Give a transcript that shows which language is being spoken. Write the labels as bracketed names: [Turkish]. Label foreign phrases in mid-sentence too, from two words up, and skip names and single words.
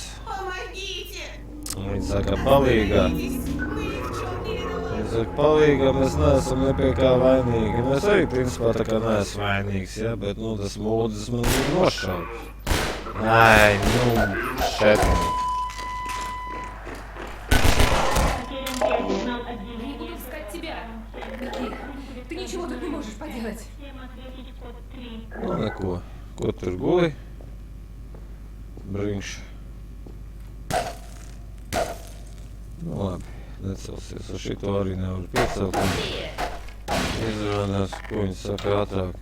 [Latvian] Viņi saka, palīgā. Viņi saka, palīgā, mēs neesam ne pie kā vainīgi. Mēs arī, principā, tā kā neesam vainīgs, ja, bet, nu, tas mūdis man ir nošauts. Ai, nu, šeit. [Russian] Не буду искать тебя. Ты ничего тут не можешь поделать. [Latvian] Nu, neko. Ko tur guli? Briņš. Nu, labi, necelsies. Ar šito arī nevar piecelt. Izrādās, ko viņi saka ātrāk.